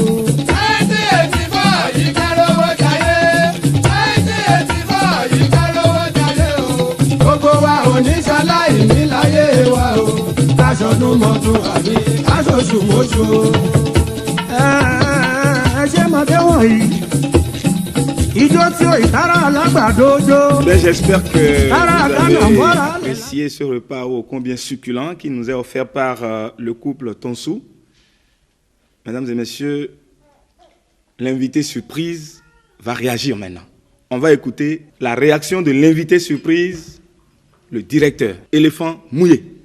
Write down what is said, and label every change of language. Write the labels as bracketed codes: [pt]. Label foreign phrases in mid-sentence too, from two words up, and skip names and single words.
[yo] 1984 yìí ká lówó jayé 1984 yìí ká lówó jayé o gbogbo wa ò ní ṣaláì ní láyé wa o káṣọdún mọ́tún àbí káṣoṣù mọ́ṣù o. Ẹ ṣe mọ̀dé wọ̀nyí ijó tí ó ìtara alágbàdo jó. [fr] Ben, j'espère que vous avez apprécié ce repas ô combien succulent qui nous est offert par le couple Tonsou. Mesdames et messieurs, l'invité surprise va réagir maintenant. On va écouter la réaction de l'invité surprise, le directeur, Éléphant Mouillé.